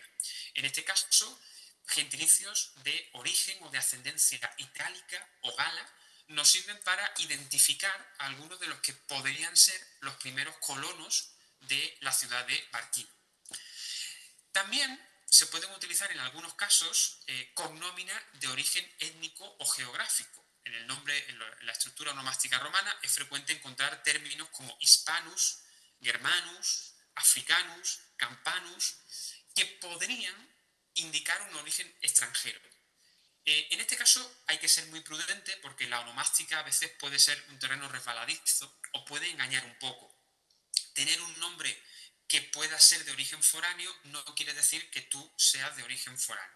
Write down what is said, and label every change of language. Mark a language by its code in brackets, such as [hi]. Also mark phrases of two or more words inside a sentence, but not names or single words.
[es] En este caso, gentilicios de origen o de ascendencia itálica o gala nos sirven para identificar a algunos de los que podrían ser los primeros colonos de la ciudad de Barquino. También se pueden utilizar en algunos casos cognomina de origen étnico o geográfico. En el nombre, en la estructura onomástica romana, es frecuente encontrar términos como [la] hispanus, germanus, africanus, campanus, [es] que podrían indicar un origen extranjero. En este caso hay que ser muy prudente porque la onomástica a veces puede ser un terreno resbaladizo o puede engañar un poco. Tener un nombre que pueda ser de origen foráneo no quiere decir que tú seas de origen foráneo.